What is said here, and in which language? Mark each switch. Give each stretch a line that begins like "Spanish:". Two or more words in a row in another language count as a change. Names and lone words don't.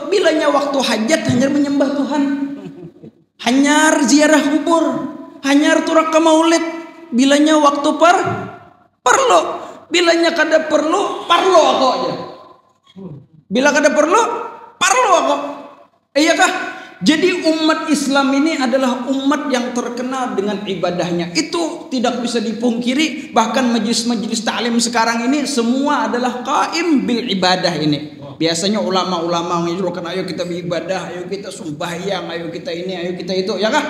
Banjar: Bilanya waktu hajat hanya menyembah Tuhan. Hanya ziarah kubur, hanya turak ke maulid. Bilanya waktu perlu. Bilanya kada perlu, parlo aku aja. Bila kada perlu, parlo aku. Iyakah?
Indonesian: Jadi umat Islam ini adalah umat yang terkenal dengan ibadahnya. Itu tidak bisa dipungkiri. Bahkan majelis-majelis ta'lim sekarang ini semua adalah
Arabic: قائم بالعبادة
Indonesian: ini. Biasanya ulama-ulama menyerukan, ayo kita beribadah, ayo kita sembahyang, ayo kita ini, ayo kita itu, ya kah?